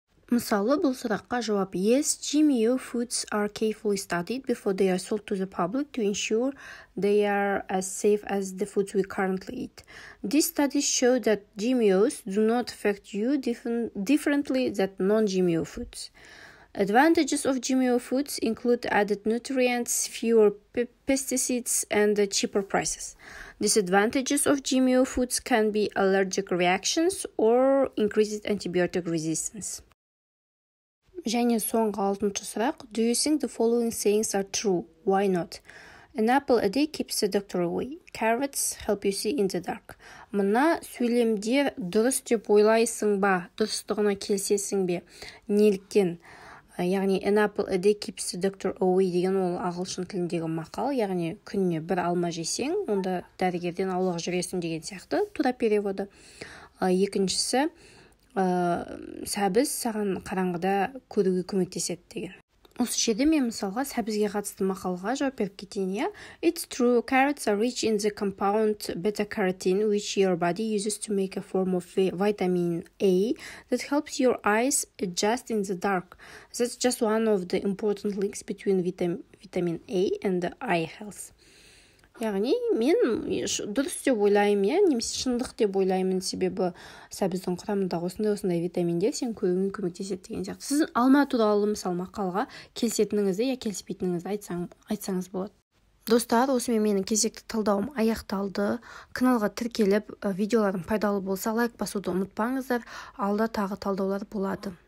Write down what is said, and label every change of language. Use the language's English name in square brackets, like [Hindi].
[Kazakh] Мысалы, бұл сұраққа жауап: [English] Yes, GMO foods are carefully studied before they are sold to the public to ensure they are as safe as the foods we currently eat. These studies show that GMOs do not affect you differently than non-GMO foods. Advantages of GMO foods include added nutrients, fewer pesticides, and cheaper prices. Disadvantages of GMO foods can be allergic reactions or increased antibiotic resistance. [Kazakh] Және соңғы 6-шы сұрақ. [English] Do you think the following sayings are true? Why not? An apple a day keeps the doctor away. Carrots help you see in the dark. [Kazakh] Мына сөйлемдер дұрыс деп ойлайсың ба? Дұрыстығына келсесің бе? Неліктен? Яғни [English] an apple a day keeps the doctor away [Kazakh] деген ол ағылшын тіліндегі мақал. Яғни күніне бір алма жесең, онда дәрігерден аулақ жүресің деген сияқты тура переводы. Екіншісі, сәбіз саған қараңғыда көруге көмектеседі деген. Осы жерде мен мысалға сәбізге қатысты мақалға жауап беріп кетейін. [English] It's true, carrots are rich in the compound beta-carotene, which your body uses to make a form of vitamin A that helps your eyes adjust in the dark. That's just one of the important links between vitamin A and the eye health. [Kazakh] Яғни мен дұрыс деп ойлаймын, немесе шындық деп ойлаймын, себебі сәбіздің құрамында осындай витаминдер сен көруіңе көмектеседі деген сияқты. Сіз алма туралы мысалы мақалға келісетініңізді келіспейтініңізді айтсаңыз болады. Достар, осымен менің кезекті талдауым аяқталды. Каналға тіркеліп, видеоларым пайдалы болса лайк басуды ұмытпаңыздар. Алда тағы талдаулар болады.